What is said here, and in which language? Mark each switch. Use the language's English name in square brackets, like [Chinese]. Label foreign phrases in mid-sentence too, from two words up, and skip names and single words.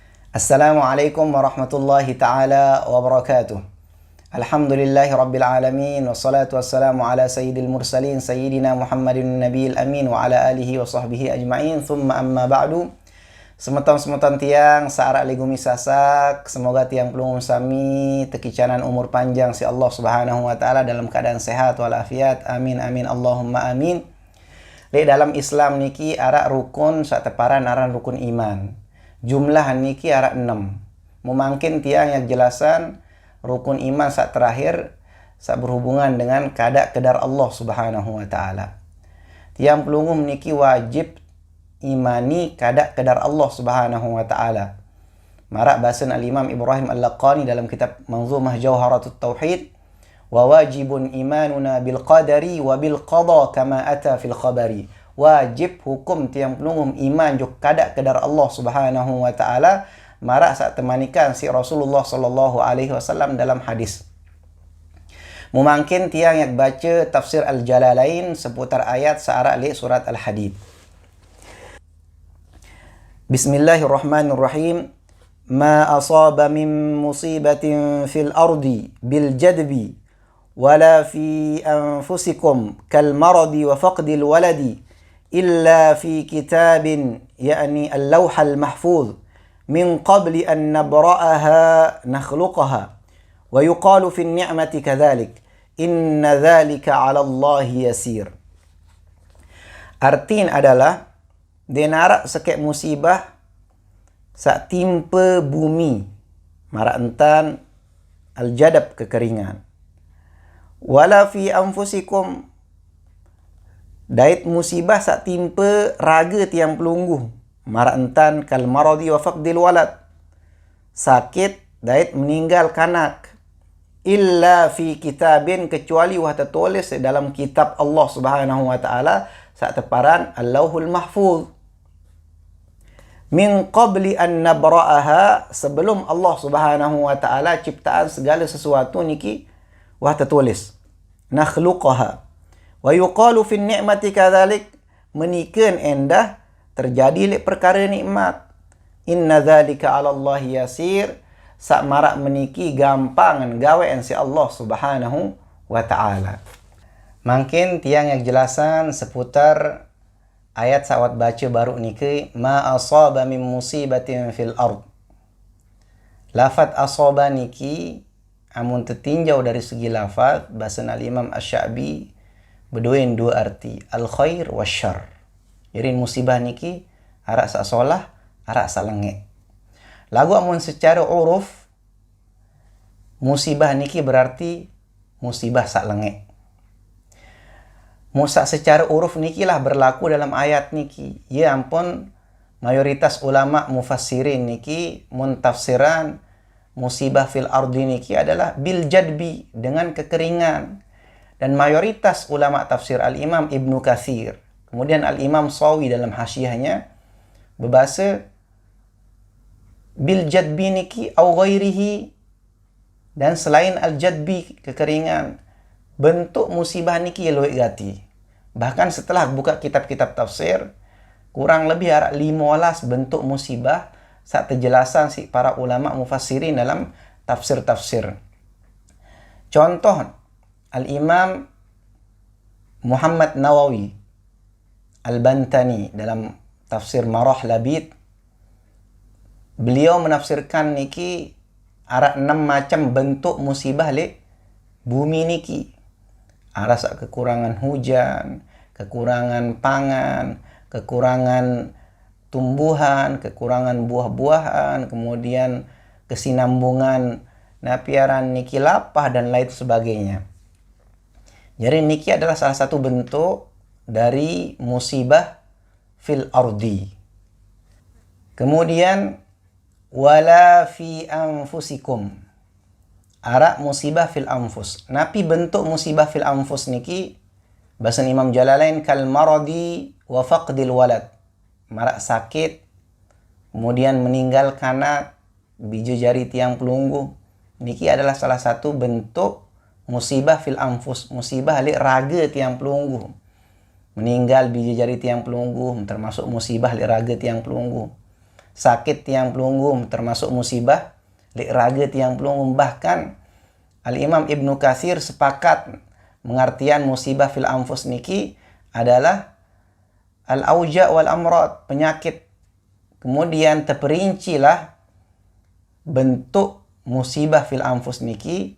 [Arabic] السلام عليكم ورحمة الله تعالى وبركاته. الحمد لله رب العالمين. والصلاة والسلام على سيد المرسلين سيدنا محمد النبي الأمين وعلى آله وصحبه أجمعين. ثم أما بعد. [Sasak] Semeton-semeton tiang saarak ligumi sasak. Semoga tiang pelungum sami tekicanan umur panjang si [Arabic] الله سبحانه وتعالى [Sasak] dalam keadaan sehat walafiat. [Arabic] آمين آمين اللهم آمين. [Sasak] Di dalam Islam niki arak rukun sak teparan aran rukun iman. Jumlah niki arak 6. Memangkin tiang yang jelasan rukun iman sak terakhir sak berhubungan dengan kadar [Arabic] الله سبحانه وتعالى. [Sasak] Tiang pelungum niki wajib imani kadar [Arabic] الله سبحانه وتعالى. [Sasak] Marak bahasan al-Imam Ibrahim al-Laqani dalam kitab Manzumah Jawharatut Tauhid. [Arabic] وواجب إيماننا بالقدر وبالقضا كما أتى في الخبر. [Sasak] Wajib hukum tiang pelungum iman juk kadar [Arabic] الله سبحانه وتعالى. [Sasak] Marak saat temanikan si Rasulullah [Arabic] صلى الله عليه وسلم [Sasak] dalam hadis. Mungkin tiang yang baca tafsir Al-Jalalain seputar ayat searak li surat Al-Hadid. [Arabic] بسم الله الرحمن الرحيم. ما أصاب من مصيبة في الأرض بالجدب ولا في أنفسكم كالمرض وفقد الولد إلا في كتاب يعني اللوح المحفوظ من قبل أن نبرأها نخلقها ويقال في النعمة كذلك إن ذلك على الله يسير. [Sasak] Artiin adalah denarak sekek musibah sak timpa bumi marak entan al-jadab kekeringan [Arabic] ولا في أنفسكم [Sasak] dait musibah sak timpa raga tiang pelungguh marak entan [Arabic] كالمرض وفقد الولد [Sasak] sakit dait meninggal kanak [Arabic] إلا في كتاب [Sasak] kecuali wah tertulis dalam kitab [Arabic] الله سبحانه وتعالى [Sasak] sak teparan [Arabic] اللوح المحفوظ من قبل أن نبرأها [Sasak] sebelum [Arabic] الله سبحانه وتعالى [Sasak] ciptaan segala sesuatu niki wah tertulis [Arabic] نخلقها ويقال في النعمة كذلك [Sasak] menikeun endah terjadi lek perkara nikmat [Arabic] إن ذلك على الله يسير [Sasak] sak marak meniki gampang gawean si [Arabic] الله سبحانه وتعالى. [Sasak] Mungkin tiang yang jelasan seputar ayat sawat baca baru niki [Arabic] ما أصاب من مصيبة في الأرض. [Sasak] Lafaz asaba niki amun tertinjau dari segi lafaz bahasa al-Imam Asy-Sya'bi berduin dua arti [Arabic] الخير والشر. [Sasak] Jadi musibah niki arak sak solah, arak sak lengek. Lagu amun secara uruf musibah niki berarti musibah sak lengek. Musa secara uruf niki lah berlaku dalam ayat niki. [Indonesian] Ya ampun mayoritas [Arabic] علماء مفسرين [Indonesian] niki muntafsiran musibah [Arabic] في الأرض [Indonesian] niki adalah [Arabic] بالجدب [Indonesian] dengan kekeringan. Dan mayoritas ulama tafsir al-Imam Ibnu Katsir, kemudian al-Imam Sawi dalam hasyiahnya berbahasa [Arabic] بالجدب [Indonesian] niki [Arabic] أو غيره [Indonesian] dan selain al-jadbi kekeringan. [Sasak] Bentuk musibah niki luwih gati. [Indonesian] Bahkan setelah buka kitab-kitab tafsir kurang lebih ada 15 bentuk musibah saat terjelasan si para [Arabic] علماء مفسرين [Indonesian] dalam tafsir-tafsir. Contoh Al-Imam Muhammad Nawawi Al-Bantani dalam tafsir Marah Labid, beliau menafsirkan niki ada 6 macam bentuk musibah le bumi niki. Ada kekurangan hujan, kekurangan pangan, kekurangan tumbuhan, kekurangan buah-buahan, kemudian kesinambungan napiaran niki lapah dan lain sebagainya. Jadi niki adalah salah satu bentuk dari musibah [Arabic] في الأرض. Kemudian ولا في أنفسكم. [Sasak] Arak musibah [Arabic] في الأنفس. [Sasak] Napi bentuk musibah [Arabic] في الأنفس [Sasak] niki bahasa Imam Jalalain [Arabic] كالمرض وفقد الولد. [Sasak] Marak sakit kemudian meninggal kanak biji jari tiang pelunggu. Niki adalah salah satu bentuk musibah [Arabic] في الأنفس, [Sasak] musibah li raga tiang pelunggu. Meninggal biji jari tiang pelunggu termasuk musibah li raga tiang pelunggu. sakit tiang pelunggum termasuk musibah li raga tiang pelunggum. [Indonesian] Bahkan Al-Imam Ibnu Katsir sepakat mengartian musibah [Arabic] في الأنفس [Indonesian] niki adalah [Arabic] الأوجاع والأمراض, [Indonesian] penyakit. Kemudian terperincilah bentuk musibah [Arabic] في الأنفس [Indonesian] niki.